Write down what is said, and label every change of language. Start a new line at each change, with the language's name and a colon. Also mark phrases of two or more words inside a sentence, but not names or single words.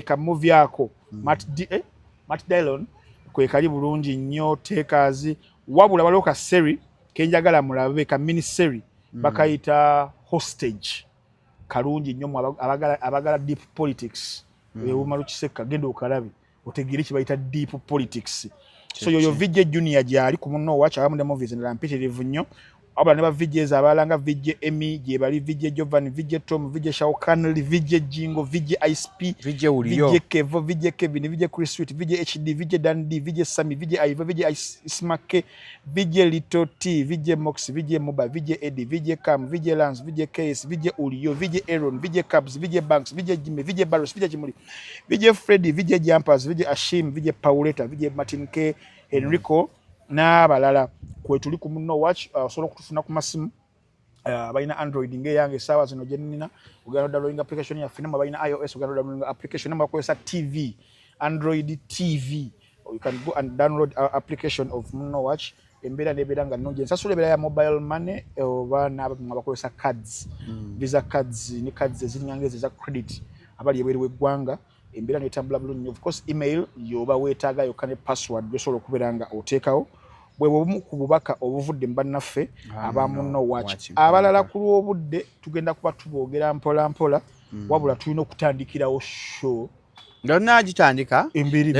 Ganda: ka movie ako Matt Dillon kwe kali bulungi nnyo Takers wabula waliwo ka seri kenjagala mulabe ka mini seri bakayita Hostage kalungi nnyo abagala
English: deep politics
Ganda: Umaru Kiseka genda okalabe otegere kibayita
English: deep politics
Ganda: so yoyo Vijay Junior gyali ku Muno Watch abamu ne movies ndala mpitirivu nnyo abala ne ba Vijay abalanga Vijay Emmy gye bali Vijay Jovan Vijay Tom Vijay Shaukanli Vijay Jingo Vijay ISP Vijay Uliyo Vijay Kevo Vijay Kevin Vijay Chris Sweet Vijay HD Vijay Dandi Vijay Sami Vijay Iva Vijay Ismake Vijay Little T Vijay Mox Vijay Moba Vijay Eddie Vijay Cam Vijay Lance Vijay KS Vijay Uliyo Vijay Aaron Vijay Cabs Vijay Banks Vijay Jimmy Vijay Barros Vijay Chimuli Vijay Freddy Vijay Jumpers Vijay Ashim Vijay Pauleta Vijay Martin K Enrico n'abalala kwe tuli ku Muno Watch osobola okutufuna ku masimu balina Android ng'eyange sawa zino gye nnina ogenda
English: downloading application
Ganda: ya Finema balina iOS ogenda
English: downloading application
Ganda: namba bakozesa
English: TV Android TV you can go and download our application of Muno Watch
Ganda: embeera n'ebeera nga nnungi ensasula ebeera ya
English: mobile money
Ganda: oba n'abakozesa
English: cards visa cards
Ganda: ne cards eziringa ng'ezo eza credit abali ebweru w'eggwanga embeera n'etambula bulungi
English: of course email
Ganda: yoba weetaaga yokka ne password gyosobola okubeera nga oteekawo bwe bumu ku bubaka obuvudde mu bannaffe aba Muno Watch abalala ku lw'obudde tugenda kuba tuboogera mpola mpola wabula tulina okutandikirawo show ndonna gitandika era